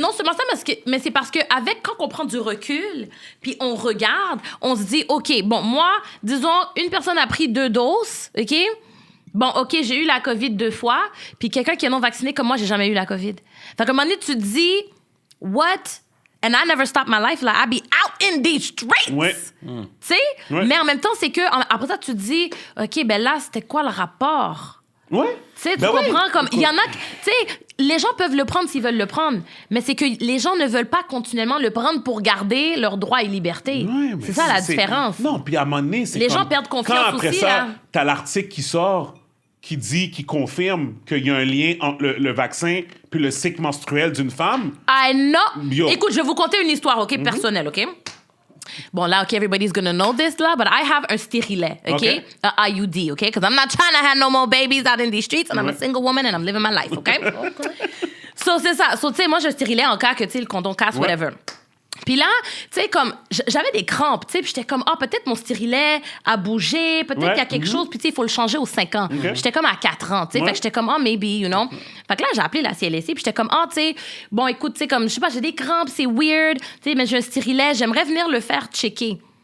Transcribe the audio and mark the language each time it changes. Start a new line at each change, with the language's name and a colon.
French: non seulement ça, mais c'est parce que quand on prend du recul, puis on regarde, on se dit, OK, bon, moi, disons, une personne a pris 2 doses, OK? Bon, OK, j'ai eu la COVID 2 fois, puis quelqu'un qui est non vacciné comme moi, j'ai jamais eu la COVID. Fait qu'à un moment donné, tu te dis,
English: what? And I never stop my life,
French: là,
English: I be out in these streets.
French: Ouais. Tu sais? Ouais. Mais en même temps, c'est que, après ça, tu te dis, OK, ben là, c'était quoi le rapport? Ouais. Tu sais, tu Ben oui. comprends? Comme, il y en a... Tu sais, les gens peuvent le prendre s'ils veulent le prendre, mais c'est que les gens ne veulent pas continuellement le prendre pour garder leurs droits et libertés. Ouais, mais c'est ça la différence. Non, puis à un moment donné, c'est Les comme- gens perdent confiance quand après aussi, ça, là. t'as l'article qui sort, qui confirme qu'il y a un lien entre le vaccin puis le cycle menstruel d'une femme.
English: I know. Yo.
French: Écoute, je vais vous conter une histoire, OK, personnelle, OK? Bon, là,
English: OK, everybody's gonna know this, là, but I have
French: un stérilet,
English: OK? OK. A IUD, OK? Because I'm not trying to have no more babies out in these streets, and I'm a single woman, and I'm living my life, OK?
French: So, c'est ça. So, tu sais, moi, je stérilais en cas que, tu sais, le condom casse, whatever. Puis là, tu sais, comme, j'avais des crampes, tu sais, puis j'étais comme, peut-être mon stérilet a bougé, peut-être qu'il y a quelque chose, puis tu sais, il faut le changer aux 5 ans. J'étais comme à 4 ans, tu sais, fait que j'étais comme,
English: maybe, you know.
French: Fait que là, j'ai appelé la CLSC, puis j'étais comme, tu sais, bon, écoute, tu sais, comme, je sais pas, j'ai des crampes, c'est weird, tu sais, mais j'ai un stérilet, j'aimerais venir le faire checker.